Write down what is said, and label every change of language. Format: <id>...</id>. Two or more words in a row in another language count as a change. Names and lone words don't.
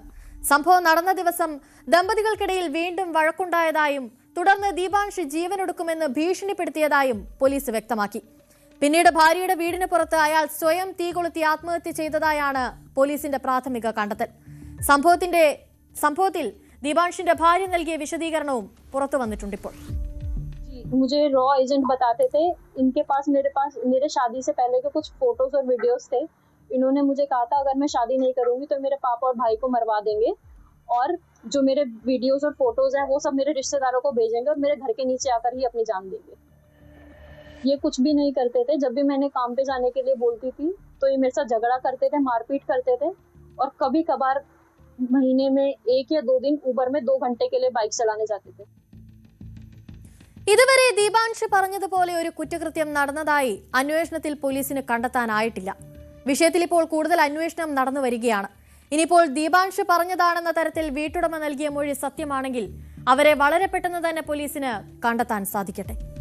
<ml>സംഭവം നടന്ന ദിവസം ദമ്പതികൾക്കിടയിൽ വീണ്ടും വഴക്കുണ്ടായതായും തുടർന്ന് ദിബാൻഷ് ജീവനൊടുക്കുമെന്ന് ഭീഷണിപ്പെടുത്തിയതായും പോലീസ് വ്യക്തമാക്കി. പിന്നീട് ഭാര്യയുടെ വീടിന് പുറത്ത് അയാൾ സ്വയം തീ കൊളുത്തി ആത്മഹത്യ ചെയ്തതായാണ് പോലീസിന്റെ പ്രാഥമിക കണ്ടെത്തൽ. സംഭവത്തിൽ ദിബാൻഷിന്റെ ഭാര്യ നൽകിയ വിശദീകരണവും പുറത്തു വന്നിട്ടുണ്ട്. ഇപ്പോൾ</ml> <hi>मुझे रॉ एजेंट बताते थे, इनके पास मेरे शादी से पहले के कुछ फोटोज और वीडियोस थे. इन्होंने मुझे कहा था अगर मैं शादी नहीं करूंगी तो मेरे पापा और भाई को मरवा देंगे और जो मेरे वीडियोस और फोटोज हैं वो सब मेरे रिश्तेदारों को भेजेंगे और मेरे घर के नीचे आकर ही अपनी जान देंगे. ये कुछ भी नहीं करते थे. जब भी मैंने काम पे जाने के लिए बोलती थी तो ये मेरे साथ झगड़ा करते थे, मारपीट करते थे और कभी कभार महीने में 1 या 2 दिन ऊबर में 2 घंटे के लिए बाइक चलाने जाते थे.</hi> <ml>ഇതുവരെ ദീപാൻഷ് പറഞ്ഞതുപോലെ ഒരു കുറ്റകൃത്യം നടന്നതായി അന്വേഷണത്തിൽ പോലീസിന് കണ്ടെത്താനായിട്ടില്ല. വിഷയത്തിൽ ഇപ്പോൾ കൂടുതൽ അന്വേഷണം നടന്നു വരികയാണ്. ഇനിയിപ്പോൾ ദീപാൻഷ് പറഞ്ഞതാണെന്ന തരത്തിൽ വീട്ടുടമ നൽകിയ മൊഴി സത്യമാണെങ്കിൽ അവരെ വളരെ പെട്ടെന്ന് തന്നെ പോലീസിന് കണ്ടെത്താൻ സാധിക്കട്ടെ.</ml>